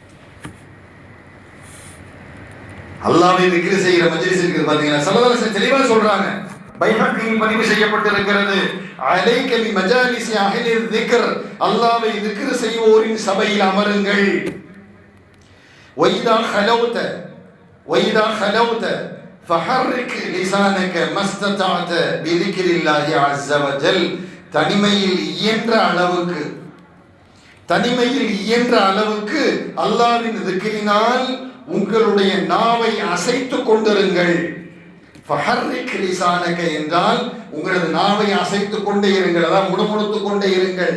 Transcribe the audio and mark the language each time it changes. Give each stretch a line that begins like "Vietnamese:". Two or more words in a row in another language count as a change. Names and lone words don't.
Tamil: அல்லாஹ்வை திக்ர் செய்யற மஜ்லிஸ் இருக்குது பாத்தீங்கன்னா,
Arabic: صلى الله عليه وسلم
Tamil: தெளிவா சொல்றாங்க. பைஹக்கியில் பதிவு செய்யப்பட்டிருக்கிறது,
Arabic: عليك بمجالس أهل الذكر,
Tamil: அல்லாஹ்வை திக்ர் செய்வோரின் சபையில் அமருங்கள்.
Arabic: வைதா خلوت فحرك لسانك ما استطعت بذكر الله عز وجل.
Tamil: தனிமையில் இயன்ற அளவுக்கு அல்லாஹ்வின் திக்ரினால் உங்களுடைய நாவை அசைத்துக் கொண்டிருங்கள்.
Arabic: فحرك لسانك
Tamil: என்றால் உங்களது நாவை அசைத்துக் கொண்டே இருங்கள், அதான் முணுமுணுத்துக் கொண்டே இருங்கள்.